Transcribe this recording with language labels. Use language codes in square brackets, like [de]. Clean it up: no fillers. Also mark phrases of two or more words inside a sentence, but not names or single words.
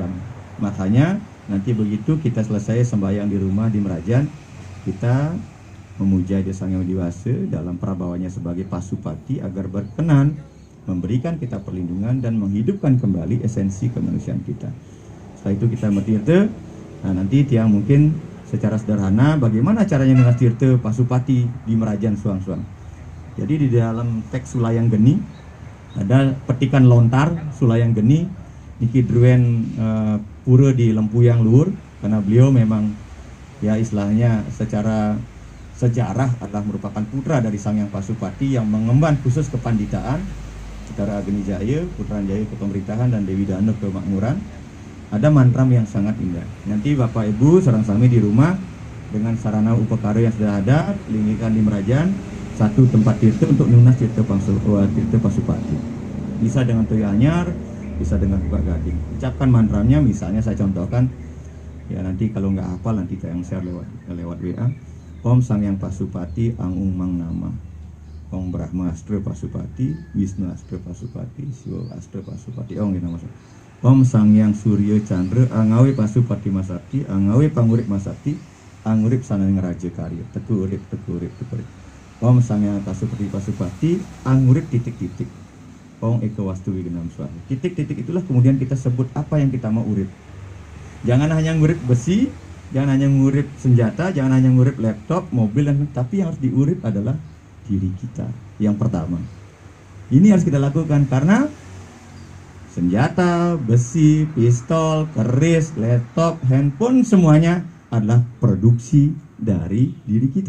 [id] Makanya nanti begitu kita selesai sembahyang di rumah di Merajan, kita memuja Dia Sang Hyang Widi dalam prabawanya sebagai Pasupati agar berkenan memberikan kita perlindungan dan menghidupkan kembali esensi kemanusiaan kita. Setelah itu kita bertirta. Nah, nanti tiang mungkin secara sederhana bagaimana caranya mengastirte Pasupati di Merajan Suang-Suang. Jadi di dalam teks Sulayang Geni ada petikan lontar Sulayang Geni [ban] niki druen [id] pura di Lempuyang Luhur, karena beliau memang ya istilahnya secara sejarah adalah merupakan putra dari Sang Hyang Pasupati yang mengemban khusus kepanditaan secara Agni Jaya, Putra Jaya ke pemerintahan dan Dewi Danu ke makmuran. Ada mantram yang sangat indah. Nanti Bapak Ibu [ban] sareng sami [id] di rumah dengan sarana upakara yang sudah ada, linggikan di Merajan satu tempat tirta untuk nunas tirta Pasupati. Bisa dengan [ban] toya anyar, [id] bisa dengan buka gading. Ucapkan mantramnya, misalnya saya contohkan, ya nanti kalau nggak hafal nanti saya share lewat WA. [kaw] Om Sang Hyang Pasupati Angung Mang Nama, Om Brahma Astra Pasupati, Wisnu Astra Pasupati, Siwa Astra Pasupati. [id] Oh gitu maksudnya. [kaw] Om Sang Hyang Surya Chandra Angawe Pasupati Masakti, Angawe Pangurip Masakti, Angurip Sanang Raja Karya, Teku urip. Om Sang Hyang Pasupati Angurip titik-titik. [sa] Om Eko Wastu Wigenam Swaha. [id] Titik-titik itulah kemudian kita sebut apa yang kita mau urip. Jangan hanya ngurip besi, jangan hanya ngurip senjata, jangan hanya ngurip laptop, mobil, tapi yang harus diurip adalah diri kita yang pertama. Ini harus kita lakukan karena senjata, besi, pistol, keris, laptop, handphone semuanya adalah produksi dari diri kita.